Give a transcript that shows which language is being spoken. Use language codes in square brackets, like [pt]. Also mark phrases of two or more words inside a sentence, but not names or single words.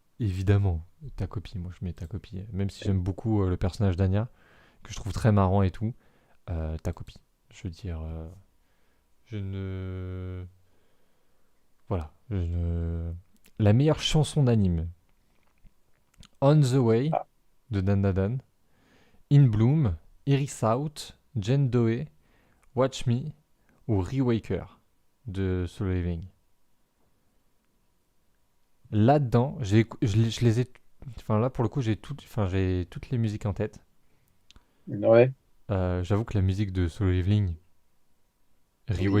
[fr] évidemment, ta copie, moi je mets ta copie. Même si j'aime beaucoup le personnage d'Anya, que je trouve très marrant et tout, ta copie. Je veux dire, je ne. Voilà. La meilleure chanson d'anime. On the Way Ah, de Dan Dan Dan. In Bloom, Iris Out, Jen Doe, Watch Me ou Rewaker de Solo Leveling. Là-dedans, je les ai. Enfin, là, pour le coup, j'ai toutes les musiques en tête. ouais. J'avoue que la musique de Solo Leveling, Oui,